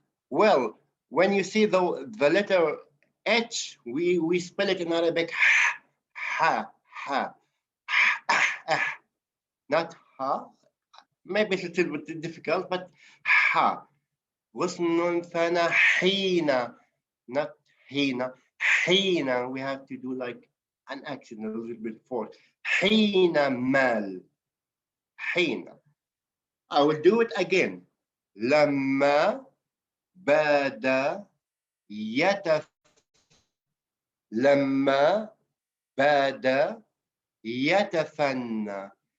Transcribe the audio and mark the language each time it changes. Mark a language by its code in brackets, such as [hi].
[en] Well, when you see the letter H, we spell it in Arabic ha, ha, ha, not ha. Maybe it's a little bit difficult, but ha. [ar] غصن فان حين, not حين. [en] حين, we have to do like an action a little bit forward. [ar] حين مال. حين. [en] I will do it again. [ar] لما بدا لما بدا يتثنى.